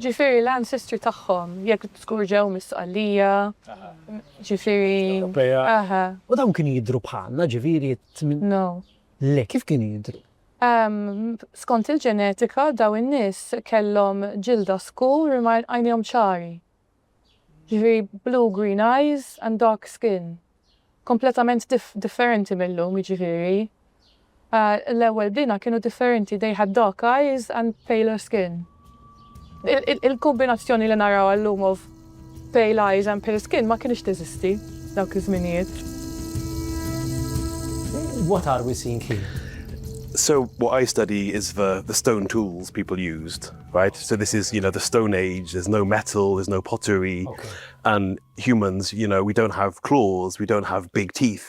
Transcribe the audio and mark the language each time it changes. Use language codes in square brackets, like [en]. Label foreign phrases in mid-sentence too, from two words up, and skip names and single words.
[mt] Ġifieri l-ancestry tagħhom, jekk skur ġew mis-Qallija, ġifieri. Aha. U dawn kienu jidhru bħalna, ġifieri No. Le, kif kienu jidhru? Skont il-ġenetika daw in-nies kellhom ġilda skur imma għajnihom ċari. [en] Ġifieri blue-green eyes and dark skin. [mt] Kompletament differenti mill-lum, jiġifieri. L-ewwel bdina kienu differenti, [en] they had dark eyes and paler skin. [mt] Il-kombinazzjoni li naraw għallum [en] of pale eyes and pale skin [mt] ma kienx teżisti dawk iż-żminijiet. [en] What are we seeing here? So what I study is the stone tools people used, right? So this is, the Stone Age, there's no metal, there's no pottery. Okay. And humans, we don't have claws, we don't have big teeth.